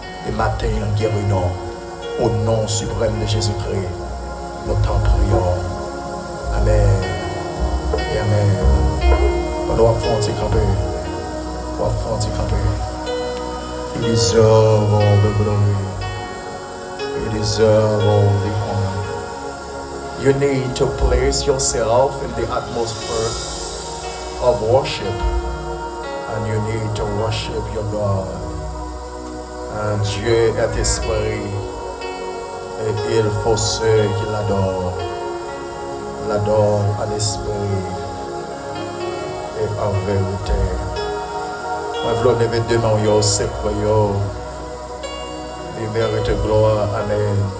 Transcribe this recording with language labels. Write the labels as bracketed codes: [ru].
[fr] Le matin, en guérison. Au nom suprême de Jésus-Christ, nous t'en prions. Amen. Et amen. On doit faire un petit campé. On doit faire un petit campé. [en] Il deserve all the glory. He deserves all the honor. You need to place yourself in the atmosphere of worship, and you need to worship your God. [fr] And Dieu est esprit, et il faut ceux qui l'adorent. L'adorent en esprit et en vérité. Moi, je veux lever deux mains, c'est quoi, il mérite gloire, amen.